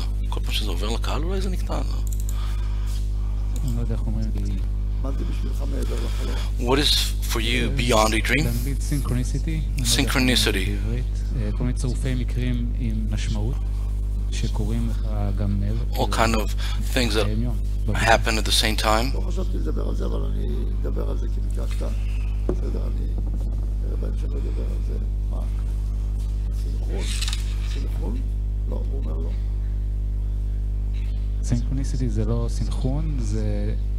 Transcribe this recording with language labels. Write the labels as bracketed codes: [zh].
[he] כל פעם שזה עובר לקהל אולי זה נקטע. אני לא יודע איך אומרים לי. מה זה בשבילך מעבר לחלום? [en] What is for you beyond a dream? [he] באנגלית [en] synchronicity. Synchronicity. [he] בעברית כל מיני צירופי מקרים עם משמעות שקורים לך גם מעבר. [en] All kind of things that happen at the same time. [he] לא חשבתי לדבר על זה, אבל אני אדבר על זה כי ביקשת. בסדר, אני בהמשך לדבר על זה. מה? סינכרון? סינכרון? לא, הוא אומר לא. Synchronicity זה לא סינכרון, זה...